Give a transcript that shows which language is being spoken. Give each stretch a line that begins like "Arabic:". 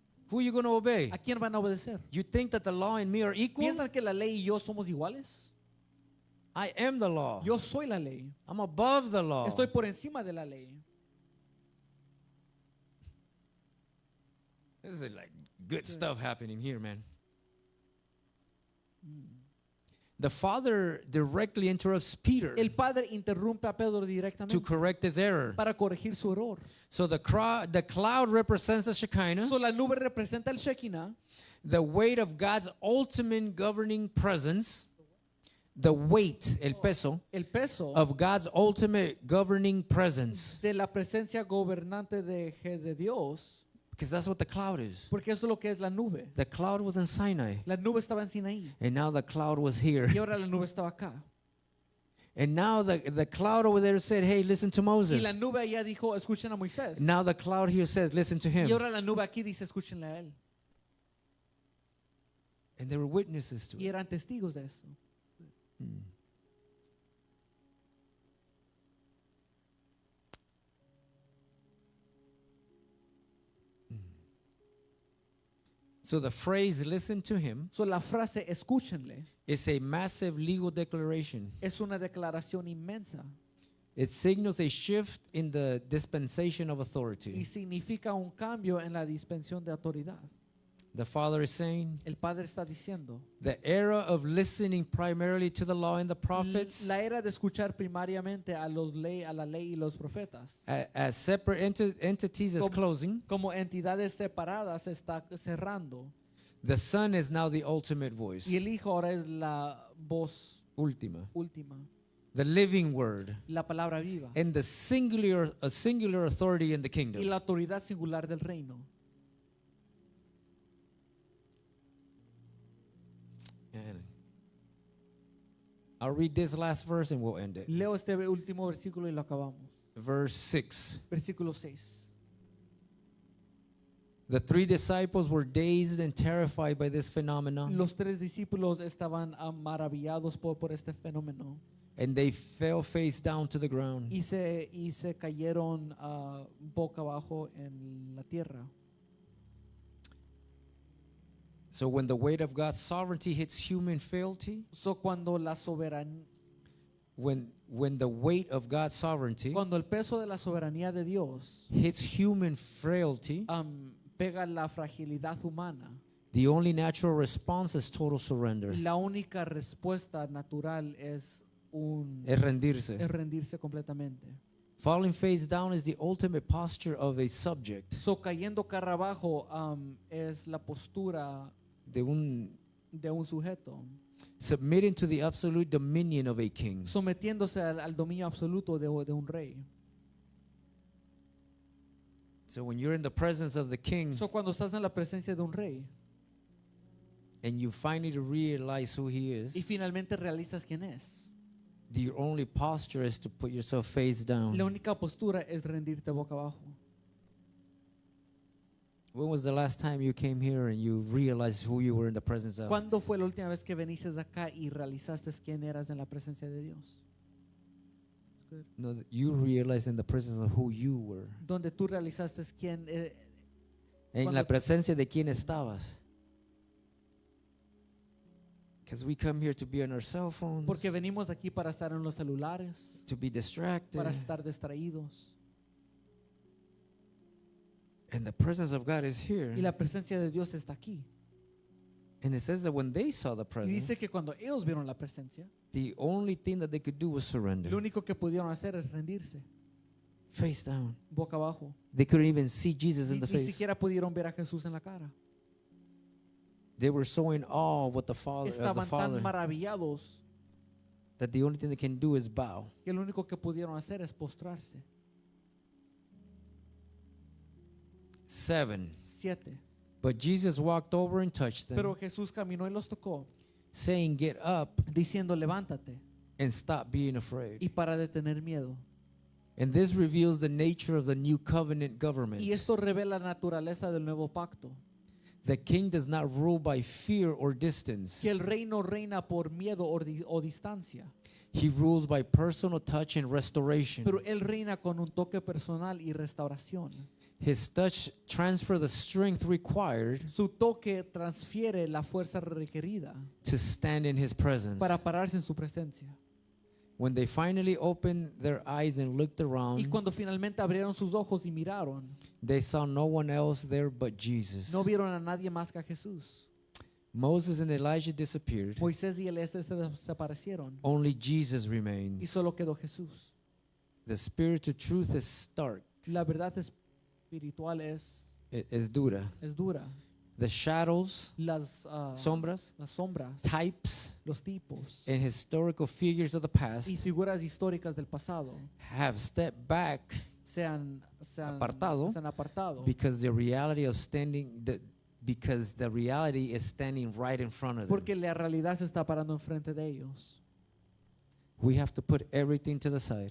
English: Who are you going to obey?
Spanish: ¿A quién van a obedecer?
English: You think that the law and me are equal?
Spanish: ¿Piensan que la ley y yo somos iguales?
English: I am the law.
Spanish: Yo soy la ley.
English: I'm above the law.
Spanish: Estoy por encima de la ley.
English: This is like good stuff happening here, man. The father directly interrupts Peter
Spanish: El padre interrumpe a Pedro
English: to
Spanish: directamente
English: correct his error.
Spanish: para corregir su error.
English: So the cloud represents the Shekinah,
Spanish: So, la nube representa el Shekinah,
English: the weight of God's ultimate governing presence, the weight,
Spanish: el peso, el peso
English: of God's ultimate governing presence.
Spanish: de la presencia gobernante de Dios,
English: Because that's what the cloud is.
Spanish: porque eso es lo que es la nube.
English: The cloud was in Sinai,
Spanish: La nube estaba en Sinaí
English: and now the cloud was here.
Spanish: y ahora la nube estaba acá.
English: And now the cloud over there said, hey, listen to
Spanish: Y
English: Moses.
Spanish: la nube allá dijo, escuchen a Moisés.
English: Now the cloud here says, listen to
Spanish: Y
English: him.
Spanish: ahora la nube aquí dice, escúchenle a él.
English: And they were witnesses to
Spanish: Y
English: it.
Spanish: eran testigos de eso.
English: So the phrase, listen to him,
Spanish: So, la frase, escúchenle,
English: is a massive legal declaration.
Spanish: es una declaración inmensa
English: It signals a shift in the dispensation of
Spanish: y
English: authority.
Spanish: significa un cambio en la dispensión de autoridad.
English: The Father is saying,
Spanish: El Padre está diciendo,
English: the era of listening primarily to the law and the prophets
Spanish: la era de escuchar primariamente a la ley y los profetas
English: as separate entities is
Spanish: Como-
English: closing.
Spanish: como entidades separadas se está cerrando
English: The Son is now the ultimate voice,
Spanish: y el Hijo ahora es la voz ultima, última,
English: the living word,
Spanish: la palabra viva
English: and the singular authority in the
Spanish: y
English: kingdom.
Spanish: la autoridad singular del reino.
English: And I'll read this last verse and we'll end it.
Spanish: Leo este último versículo y lo acabamos.
English: Verse 6.
Spanish: Versículo 6.
English: The three disciples were dazed and terrified by this phenomenon,
Spanish: Los tres discípulos estaban maravillados por este fenómeno
English: and they fell face down to the ground.
Spanish: y se cayeron boca abajo en la tierra.
English: So when the weight of God's sovereignty hits human frailty,
Spanish: So cuando la soberanía,
English: when the weight of God's sovereignty
Spanish: cuando el peso de la soberanía de Dios
English: hits human frailty,
Spanish: pega la fragilidad humana,
English: the only natural response is total surrender.
Spanish: la única respuesta natural es Es rendirse. es rendirse completamente.
English: Falling face down is the ultimate posture of a subject,
Spanish: So cayendo cara abajo es la postura de un de un sujeto,
English: submitting to the absolute dominion of a king.
Spanish: sometiéndose al dominio absoluto de un rey.
English: So when you're in the presence of the king
Spanish: So cuando estás en la presencia de un rey
English: and you finally realize who he is,
Spanish: y finalmente realizas quién es,
English: the only posture is to put yourself face down.
Spanish: la única postura es rendirte boca abajo.
English: When was the last time you came here and you realized who you were in the presence of?
Spanish: ¿Cuándo fue la última vez que viniste acá y realizaste quién eras en la presencia de Dios?
English: No, that you realized in the presence of who you were.
Spanish: Donde tú realizaste quién En Cuando- la presencia de quién estabas.
English: Because we come here to be on our cell phones,
Spanish: porque venimos aquí para estar en los celulares,
English: to be distracted.
Spanish: para estar distraídos.
English: And the presence of God is here.
Spanish: Y la presencia de Dios está aquí.
English: And it says that when they saw the
Spanish: Y
English: presence,
Spanish: dice que cuando ellos vieron la presencia,
English: the only thing that they could do was surrender.
Spanish: lo único que pudieron hacer es rendirse,
English: Face down.
Spanish: boca abajo.
English: They couldn't even see Jesus in
Spanish: Ni
English: the face.
Spanish: siquiera pudieron ver a Jesús en la cara.
English: They were so in awe with the Father,
Spanish: Estaban tan maravillados
English: that the only thing they can do is bow.
Spanish: que lo único que pudieron hacer es postrarse.
English: 7.
Spanish: 7.
English: But Jesus walked over and touched them,
Spanish: Pero Jesús caminó y los tocó,
English: saying, "Get up
Spanish: diciendo, levántate,
English: and stop being afraid."
Spanish: y para de tener miedo.
English: And this reveals the nature of the new covenant government.
Spanish: Y esto revela la naturaleza del nuevo pacto.
English: The king does not rule by fear or distance.
Spanish: Que el rey no reina por miedo o distancia,
English: He rules by personal touch and restoration.
Spanish: pero él reina con un toque personal y restauración.
English: His touch transfers the strength required
Spanish: Su toque transfiere la fuerza requerida
English: to stand in his presence.
Spanish: para pararse en su presencia.
English: When they finally opened their eyes and looked
Spanish: Y
English: around,
Spanish: cuando finalmente abrieron sus ojos y miraron,
English: they saw no one else there but Jesus.
Spanish: no vieron a nadie más que a Jesús.
English: Moses and Elijah disappeared.
Spanish: Moisés y Elías se desaparecieron
English: Only Jesus
Spanish: y
English: remains.
Spanish: solo quedó Jesús.
English: The spirit of truth is stark,
Spanish: La verdad espiritual es dura. es dura.
English: The shadows,
Spanish: Las sombras, sombras,
English: types,
Spanish: los tipos
English: and historical figures of the past
Spanish: y figuras históricas del pasado
English: have stepped back
Spanish: se han Apartado. se han apartado
English: because the reality is standing right in front of them.
Spanish: porque la realidad se está parando enfrente de ellos.
English: We have to put everything to the side